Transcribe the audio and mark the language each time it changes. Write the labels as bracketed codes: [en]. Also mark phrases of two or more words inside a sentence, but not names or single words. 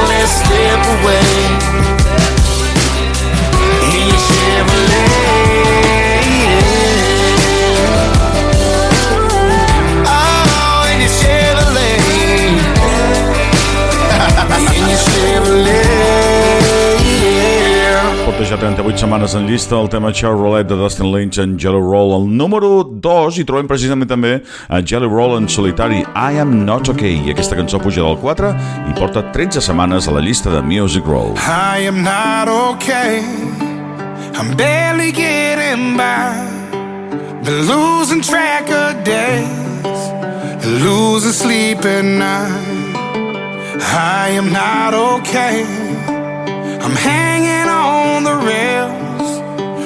[en] Let's slip away in your Chevrolet. Oh, in your Chevrolet. In your Chevrolet. [ca] Porta ja 38 setmanes en llista el tema Chevrolet de Dustin Lynch en Jelly Roll. Al número 2 hi trobem precisament també a Jelly Roll en solitari I Am Not Okay. Aquesta cançó puja del 4 i porta 13 setmanes a la llista de Music Row. [en] I am not okay, I'm barely getting by. Been losing track of days, losing sleep at night. I am not okay, I'm hanging on the rails.